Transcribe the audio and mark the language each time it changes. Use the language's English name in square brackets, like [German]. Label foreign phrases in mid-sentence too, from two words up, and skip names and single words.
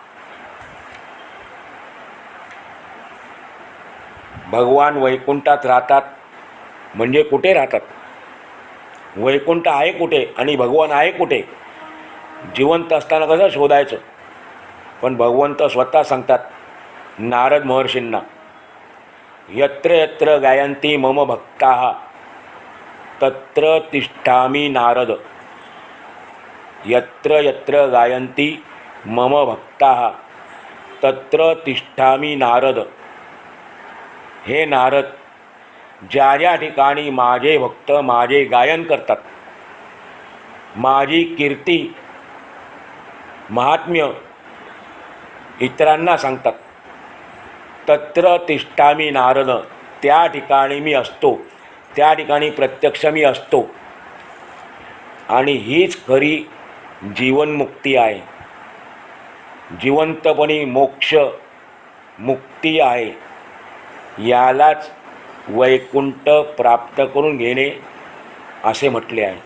[Marathi] भगवान वैकुंठात राहतात म्हणजे कुठे राहतात? वैकुंठ आहे कुठे आणि भगवान आहे कुठे? जिवंत असताना कसं शोधायचं? पण भगवंत स्वतः सांगतात नारद महर्षींना, [Sanskrit] यत्र यत्र गायन्ति मम भक्ताः तत्र तिष्ठामि नारद. यत्र यत्र गायन्ति मम भक्ताः तत्र तिष्ठामि नारद. [Marathi] हे नारद, ज्या ज्या ठिकाणी माझे भक्त माझे गायन करतात, माझी कीर्ती महात्म्य इतरांना सांगतात, [Sanskrit] तत्र तिष्ठामि नारद, [Marathi] त्या ठिकाणी मी असतो, त्या ठिकाणी प्रत्यक्ष मी असतो. आणि हीच खरी जीवनमुक्ती आहे. जिवंतपणी मोक्ष मुक्ती आहे. यालाच वैकुंठ प्राप्त करून घेणे असे म्हटले आहे.